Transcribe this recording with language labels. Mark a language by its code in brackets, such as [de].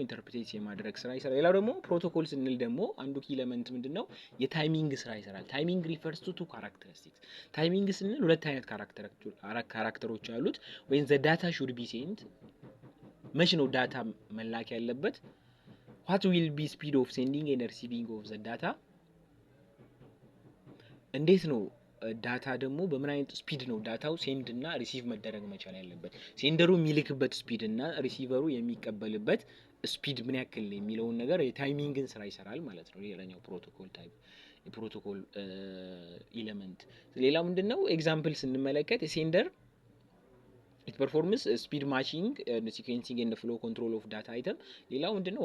[am] ኢንተርፕሬት የማድረግ ስራ ይሰራል። ሌላው ደግሞ ፕሮቶኮል ስንል ደግሞ አንዱ ኪ ኤሌመንት ምንድነው? የታይሚንግ ስራ ይሰራል። ታይሚንግ ሪፈርስ ቱ ካራክተሪስቲክስ። ታይሚንግ ስንል ሁለት አይነት ካራክተሮች አሉት። [en] when the data should be sent [am] መቼ ነው ዳታ መላክ ያለበት? [en] what will be speed of sending and receiving of the data? [am] እንዴት ነው ዳታ ደግሞ በምን አይነት ስፒድ ነው ዳታው ሴንድ እና ሪሲቭ መደረግ መቻል ያለበት? ሴንደሩ የሚልክበት ስፒድ እና ሪሲቨሩ የሚቀበልበት ስፒድ ምን ያክል የሚለውን ነገር የታይሚንግን ስራ ይሰራል ማለት ነው። ሌላኛው ፕሮቶኮል ታይፕ የፕሮቶኮል ኤሌመንት። ሌላው ምንድነው? ኤግዛምፕል ስንመለከት ሴንደር [en] it performs speed matching and sequencing and flow control of data item። [am] ሌላው ምንድነው?